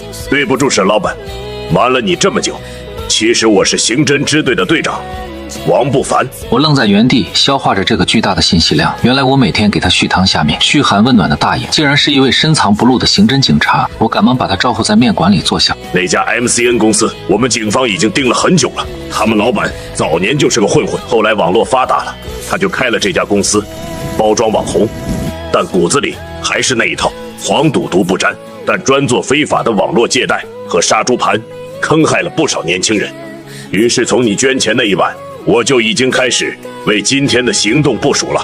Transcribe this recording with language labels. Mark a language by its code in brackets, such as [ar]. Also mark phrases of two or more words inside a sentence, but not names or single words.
[zh] 對不住，沈老板，瞞了你這麼久。其實我是刑侦支隊的隊長， 王不凡。我愣在原地，消化着这个巨大的信息量。原来我每天給他續湯下面噓寒問暖的大爺，竟然是一位深藏不露的刑偵警察。我趕忙把他招呼在面館裡坐下。那家 MCN 公司，我們警方已經盯了很久了。他們老闆早年就是個混混，後來網絡發達了，他就開了這家公司，包裝網紅，但骨子裡還是那一套，黃賭毒不沾，但專做非法的網絡借貸和殺豬盤，坑害了不少年輕人。於是從你捐錢那一晚，我就已經開始為今天的行動部署了。